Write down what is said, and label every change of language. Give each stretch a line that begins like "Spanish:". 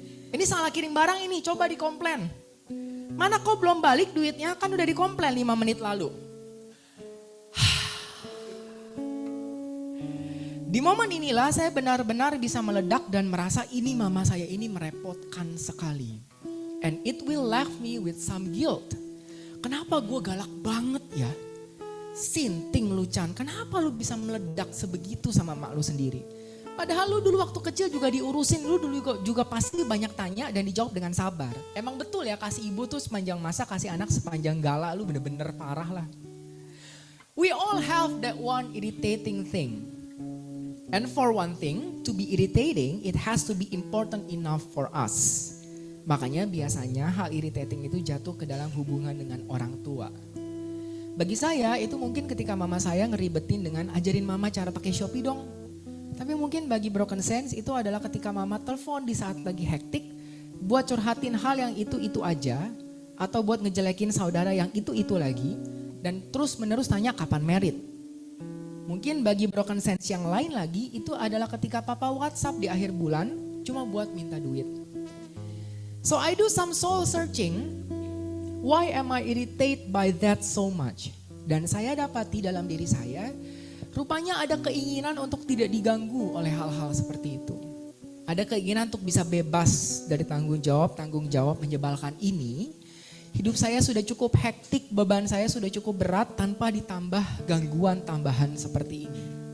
Indonesian: Ini salah kirim barang ini, coba dikomplain. Mana kok belum balik duitnya, kan udah dikomplain 5 menit lalu. Di momen inilah saya benar-benar bisa meledak dan merasa ini mama saya ini merepotkan sekali.
English: And it will left me with some guilt.
Indonesian: Kenapa gue galak banget ya? Sinting lu Chan, kenapa lu bisa meledak sebegitu sama mak lu sendiri? Padahal lu dulu waktu kecil juga diurusin, lu dulu juga pasti banyak tanya dan dijawab dengan sabar. Emang betul ya kasih ibu tuh sepanjang masa, kasih anak sepanjang gala, lu bener-bener parah lah.
English: We all have that one irritating thing. And for one thing, to be irritating, it has to be important enough for us.
Indonesian: Makanya biasanya hal irritating itu jatuh ke dalam hubungan dengan orang tua. Bagi saya itu mungkin ketika mama saya ngeribetin dengan ajarin mama cara pakai Shopee dong. Tapi mungkin bagi Broken Sense itu adalah ketika mama telepon di saat lagi hektik, buat curhatin hal yang itu-itu aja, atau buat ngejelekin saudara yang itu-itu lagi, dan terus menerus tanya kapan merit. Mungkin bagi Broken Sense yang lain lagi itu adalah ketika papa WhatsApp di akhir bulan cuma buat minta duit.
English: So I do some soul searching, why am I irritated by that so much?
Indonesian: Dan saya dapati dalam diri saya, rupanya ada keinginan untuk tidak diganggu oleh hal-hal seperti itu. Ada keinginan untuk bisa bebas dari tanggung jawab menyebalkan ini. Hidup saya sudah cukup hektik, beban saya sudah cukup berat tanpa ditambah gangguan tambahan seperti ini.